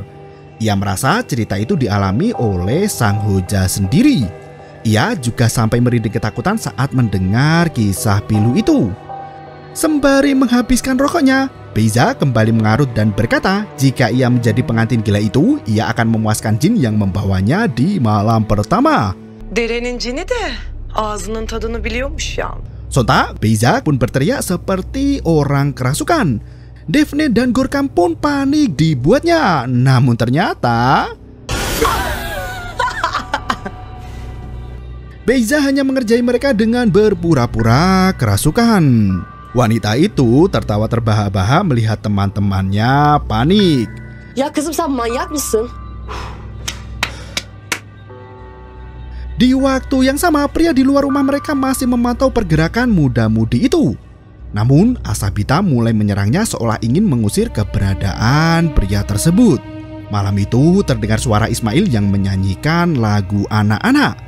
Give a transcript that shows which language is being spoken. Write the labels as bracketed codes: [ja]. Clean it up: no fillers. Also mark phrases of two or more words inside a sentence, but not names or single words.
[id] Ia merasa cerita itu dialami oleh sang Hoja sendiri. Ia juga sampai merinding ketakutan saat mendengar kisah pilu itu. Sembari menghabiskan rokoknya, Beza kembali mengarut dan berkata jika ia menjadi pengantin gila itu, ia akan memuaskan jin yang membawanya di malam pertama. [tr] Derenin cini de ağzının tadını biliyormuş ya. [id] Sontak, Beza pun berteriak seperti orang kerasukan. Daphne dan Gorkam pun panik dibuatnya. Namun ternyata Beza hanya mengerjai mereka dengan berpura-pura kerasukan. Wanita itu tertawa terbahak-bahak melihat teman-temannya panik. [tr] Ya kızım sen manyak mısın? [id] Di waktu yang sama, pria di luar rumah mereka masih memantau pergerakan muda-mudi itu. Namun, Asabita mulai menyerangnya seolah ingin mengusir keberadaan pria tersebut. Malam itu terdengar suara Ismail yang menyanyikan lagu anak-anak.